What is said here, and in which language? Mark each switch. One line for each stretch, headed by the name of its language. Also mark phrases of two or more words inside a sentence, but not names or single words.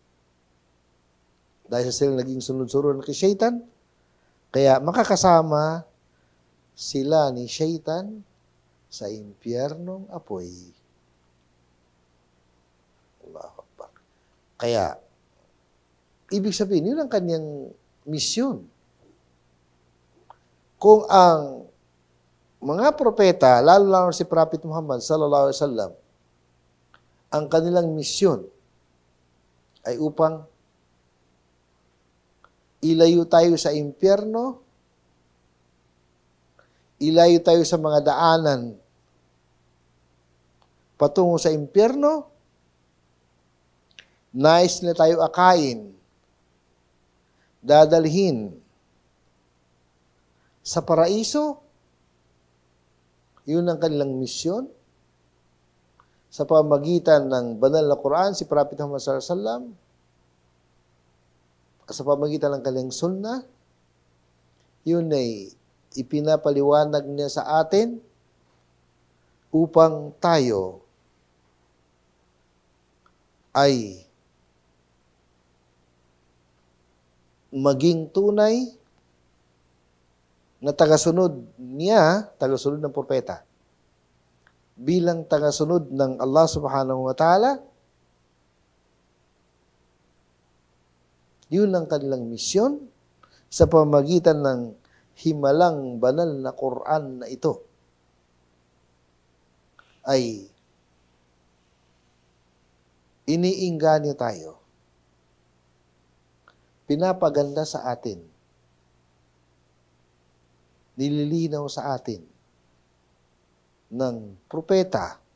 Filipino: Dahil sa sila naging sunod-sunuran kay Shaitan, kaya makakasama sila ni Shaitan sa impyernong apoy.
Arabic: الله أكبر.
Filipino: Kaya, ibig sabihin, yun ang kanyang misyon. Kung ang mga propeta, lalo-lalo si Prophet Muhammad
Arabic: صلى الله عليه وسلم,
Filipino: ang kanilang misyon ay upang ilayo tayo sa impyerno, ilayo tayo sa mga daanan patungo sa impyerno, nais nila tayo akain, dadalhin sa paraiso. Yun ang kanilang misyon. Sa pamagitan ng banal na Quran, si Prophet Muhammad
Arabic: صلى الله عليه وسلم,
Filipino: sa pamagitan ng kanilang sunnah, yun ay ipinapaliwanag niya sa atin upang tayo ay maging tunay na tagasunod niya, tagasunod ng propeta. Bilang tagasunod ng Allah
Arabic: سبحانه وتعالى,
Filipino: yun ang kanilang misyon sa pamamagitan ng himalang banal na Quran na ito ay iniinganyo tayo, pinapaganda sa atin, nililinaw sa atin ng propeta